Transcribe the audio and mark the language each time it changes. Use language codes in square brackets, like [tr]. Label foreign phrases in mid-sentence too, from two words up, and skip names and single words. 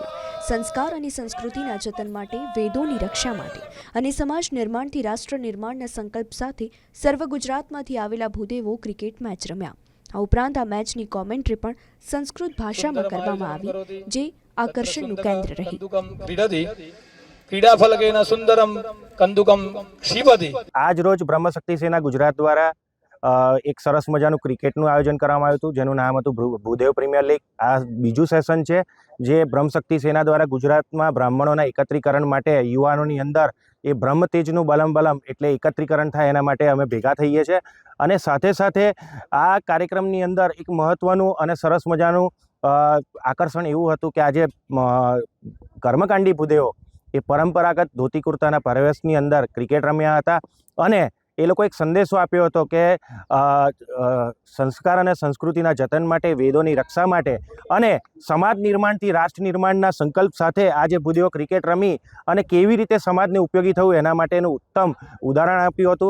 [gu] સંસ્કાર અને સંસ્કૃતિના જતન માટે, વેદોની રક્ષા માટે અને સમાજ નિર્માણથી રાષ્ટ્ર નિર્માણના સંકલ્પ સાથે સર્વ ગુજરાતમાંથી આવેલા ભૂદેવો ક્રિકેટ મેચ રમ્યા। આ ઉપરાંત આ મેચની કોમેન્ટ્રી પણ સંસ્કૃત ભાષામાં કરવામાં આવી, જે આકર્ષણનું કેન્દ્ર રહી। [sa] क्रीडाफलकेन सुंदरम कंदुकम क्षिपति। [gu] આજ રોજ બ્રહ્મશક્તિ સેના ગુજરાત દ્વારા એક સરસ मजाનું ક્રિકેટનું આયોજન કરવામાં આવ્યું હતું, જેનું નામ હતું ભૂદેવ પ્રીમિયર લીગ। આ બીજું સેશન છે જે બ્રહ્મશક્તિ સેના દ્વારા ગુજરાતમાં બ્રાહ્મણોના એકત્રીકરણ માટે યુવાનોની અંદર એ બ્રહ્મતેજનું બલમ એટલે એકત્રીકરણ થાય એના માટે અમે ભેગા થઈએ છીએ। અને સાથે સાથે આ કાર્યક્રમની અંદર એક મહત્વનું અને સરસ મજાનું આકર્ષણ એવું હતું કે આજે કર્મકાંડી ભૂદેવો એ પરંપરાગત ધોતી કુર્તાના પહેરવેશની અંદર ક્રિકેટ રમ્યા હતા અને એ લોકો એક સંદેશો આપ્યો હતો કે સંસ્કાર અને સંસ્કૃતિના જતન માટે, વેદોની રક્ષા માટે અને સમાજ નિર્માણથી રાષ્ટ્ર નિર્માણના સંકલ્પ સાથે આજે ભૂદેવો ક્રિકેટ રમી અને કેવી રીતે સમાજને ઉપયોગી થવું એના માટેનું ઉત્તમ ઉદાહરણ આપ્યું હતું।